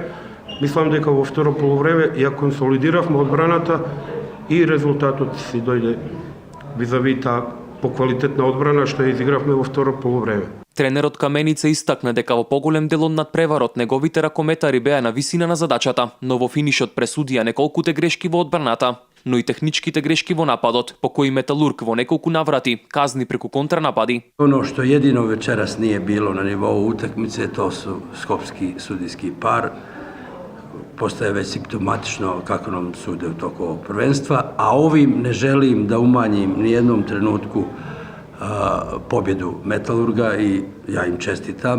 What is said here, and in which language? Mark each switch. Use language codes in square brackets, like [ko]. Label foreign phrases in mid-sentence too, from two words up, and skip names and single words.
[mk] Мислам дека во второ полувреме ја консолидиравме одбраната и резултатот си дојде визави таа поквалитетна одбрана што ја изигравме во второ полувреме. Тренерот Каменица истакна дека во поголем дел од надпреварот неговите ракометари беа на висина на задачата, но во финишот пресудија неколкуте грешки во одбраната, но и техничките грешки во нападот, по кои Металург во неколку наврати казни преку контранапади. [sr] Ono što jedino večeras nije bilo na nivou utakmice, to su skopski sudijski par. Postaje već simptomatično kako nam sude u toku ovog prvenstva, a ovim ne želim da umanjim ni jednom trenutku pobjedu Metalurga i ja im čestitam.